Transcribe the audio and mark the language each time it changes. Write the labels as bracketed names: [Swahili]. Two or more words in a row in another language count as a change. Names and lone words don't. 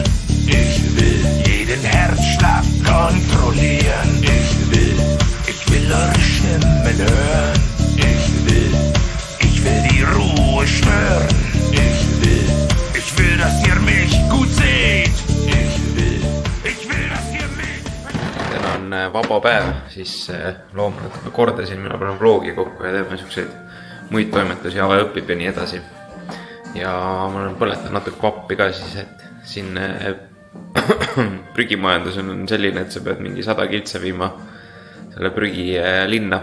[German] Ich will jeden Herzschlag kontrollieren. Ich will eure Stimmen hören. Ich will die Ruhe schwören. Ich will, dass ihr mich gut seht. Ich will, dass ihr mich... [Estonian] Täna on on vaba päev, siis loomulikult kordasin, mina panen vlogi kokku ja teeme siukseid muid toimetusi, Ave õpib ja nii edasi. Ja ma olen põletanud natuke pappi ka siis, et siin prügimajandus on selline, et sa pead mingi 100 kiltsa viima selle prügi linna.